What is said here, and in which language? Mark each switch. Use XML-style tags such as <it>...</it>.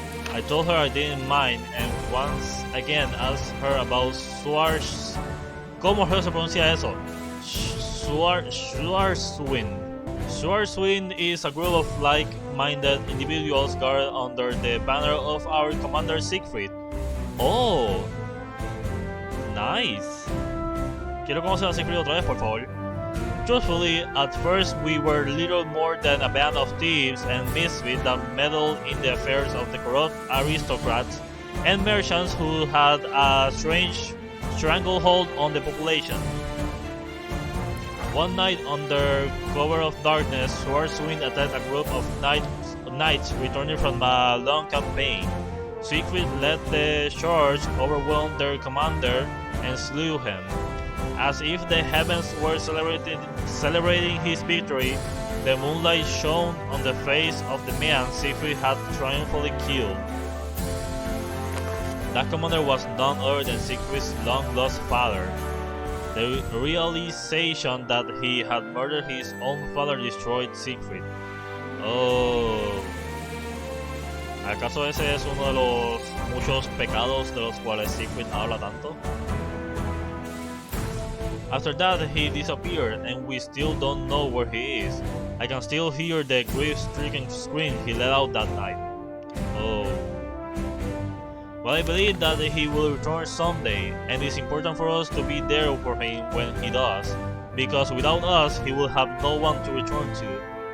<en>I told her I didn't mind and once again asked her about Schwarzwind.</en> <es>¿Cómo se pronuncia eso? Schwarzwind.</es> <en>Schwarzwind is a group of like-minded individuals gathered under the banner of our commander Siegfried. Oh, nice.</en> <es>Quiero conocer a Siegfried otra vez, por favor.</es> <en>Truthfully, at first we were little more than a band of thieves and misfits that meddled in the affairs of the corrupt aristocrats and merchants who had a strange stranglehold on the population. One night, under cover of darkness, Schwarzwind attacked a group of knights returning from a long campaign. Siegfried led the charge, overwhelmed their commander, and slew him. As if the heavens were celebrating his victory, the moonlight shone on the face of the man Siegfried had triumphantly killed. That commander was none other than Siegfried's long-lost father. The realization that he had murdered his own father destroyed Siegfried. Oh.</en> <es>¿Acaso ese es uno de los muchos pecados de los cuales Siegfried habla tanto?</es> <en>After that, he disappeared, and we still don't know where he is. I can still hear the grief-stricken scream he let out that night. Oh. But I believe that he will return someday, and it's important for us to be there for him when he does, because without us, he will have no one to return to.</en>